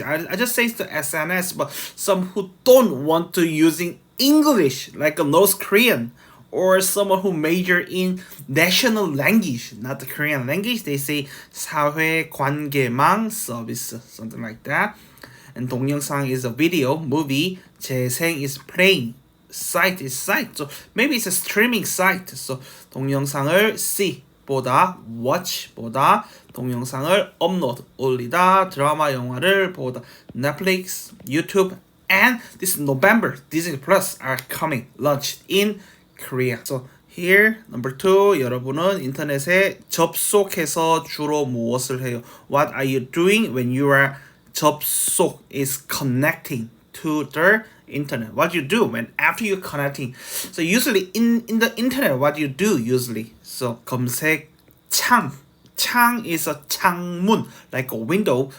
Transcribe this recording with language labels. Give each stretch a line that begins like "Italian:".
English: I just say the SNS, but some who don't want to using English like a North Korean, or someone who major in national language, not the Korean language, they say
Korean: 사회관계망 서비스,
English: something like that. And 동영상 is a video, movie. 재생 is playing. Site is site. So maybe it's a streaming site. So
Korean: 동영상을
English: see,
Korean: 보다,
English: watch, 보다.
Korean: 동영상을
English: upload,
Korean: 올리다. 드라마, 영화를 보다.
English: Netflix, YouTube, and this November, Disney Plus are coming, launched in Korea. So Here, number 2,
Korean: 여러분은 인터넷에 접속해서 주로 무엇을 해요?
English: What are you doing when you are 접속 is connecting to the internet? What you do when after you're connecting? So usually in the internet, what you do usually? So 검색창. 창 is a 창문, like a window.